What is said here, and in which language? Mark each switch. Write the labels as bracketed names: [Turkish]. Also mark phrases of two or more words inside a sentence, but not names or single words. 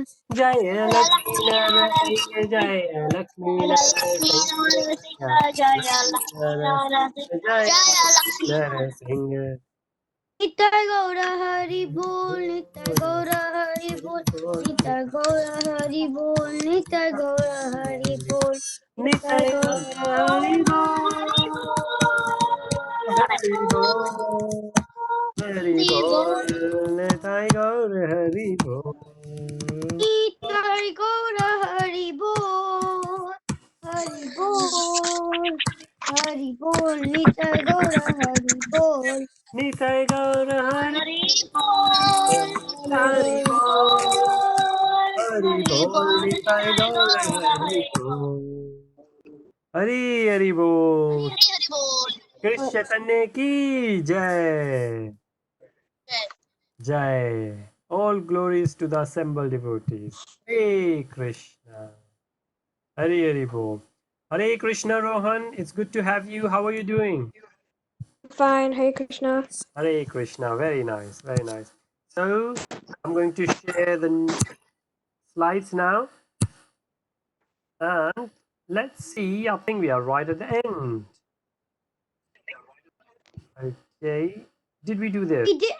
[Sanskrit] जय लक्ष्मी नरसिंह जय लक्ष्मी नरसिंह जय लक्ष्मी नरसिंह [Bangla] নিতাই গৌর হরি বোল, নিতাই গৌর হরি বোল, নিতাই গৌর হরি বোল, নিতাই গৌর হরি বোল, নিতাই निताय Gaura. হরি বোল হরি বোল হরি বোল নিতাই গৌর হরি বোল নিতাই গৌর হরি বোল, হরি বোল, হরি বোল, নিতাই গৌর হরি বোল. নিতাই গৌর হরি হরি Hari বোল হরি বোল নিতাই গৌর হরি বোল হরি হরি বোল কৃষ্ণ চৈতন্য কী জয় জয় [English] all glories to the assembled devotees Hare Krishna Hare Hare Bol Hare Krishna Rohan it's good to have you how are you doing Fine, Hare Krishna. Hare Krishna very nice very nice so I'm going to share the slides now and let's see I think we are right at the end okay did we do this